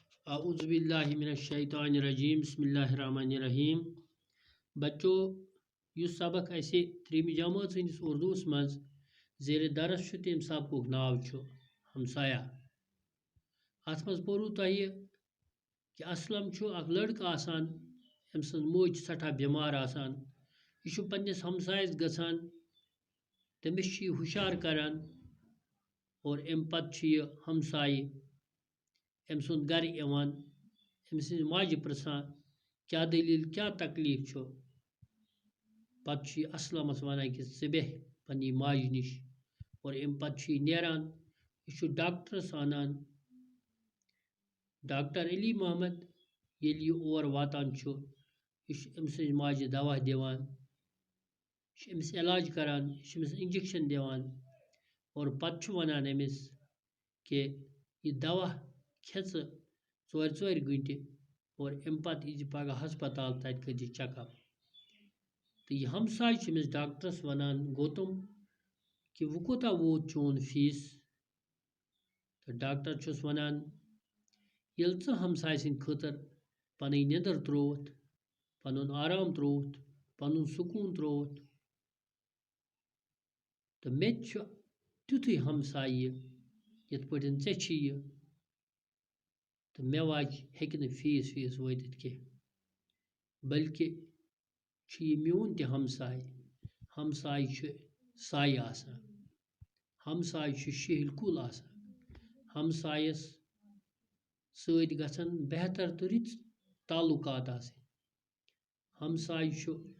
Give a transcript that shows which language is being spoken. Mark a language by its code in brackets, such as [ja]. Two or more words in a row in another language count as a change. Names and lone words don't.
[ar] اعوذ باللہ من الشیطان الرجیم بسم اللہ الرحمن الرحیم [ks] بچو یس سبق اسے تریم جماعت سندس اردوس مز زیر درس چھ تم سبقک ناو چھ ہمسایہ ات مز پورو تہ کہ اسلم چھ اک لڑکہ آسان ام سن موج سٹھا بیمار آسان یہ پنس ہمسایس گژھان تمس ہوشیار کران اور ام پتہ یہ ہمسائہ ام سند گر ایوان ام سن ماجہ پرسان کیا دلیل کیا تکلیف چھ پتہ اسلمس ونان کہ ژٕ بیہہ پننی ماجہ نش اور ام پتہ نیران یہ ڈاکٹرس انان ڈاکٹر علی محمد یل یہ اور واتان چھ یہ ام سن ماجہ دوا دیوان یہ امس علاج کران یہ امس انجیکشن دیوان اور پتہ ونان امس کہ یہ دوا کھیژ ژور گھنٹہ اور ام پتہ یی پگہ ہسپتال تتہ کر چیک اپ تو یہ ہمسائہ امس ڈاکٹرس ونان گوتم کہ وہ کوتہ ووت چون فیس تو ڈاکٹر چھس ونان یل ژٕ ہمسائہ سند خاطر پن ندر تروت پن آرام تروت پن سکون تروت تو مے تیتھے ہمسایہ یت پٲٹھۍ ژےٚ چھی یہ تو مے واج ہیٚکہِ نہٕ فیس وٲتِتھ کینٛہہ بلکہ یہ میون تہ ہمسایہ چھ سایہ آسان ہمسایہ چھ شہل کل آسان ہمسایس سۭتۍ گژھن بہتر تہٕ رٕتۍ تعلقات آسٕنۍ ہمسایہ چھ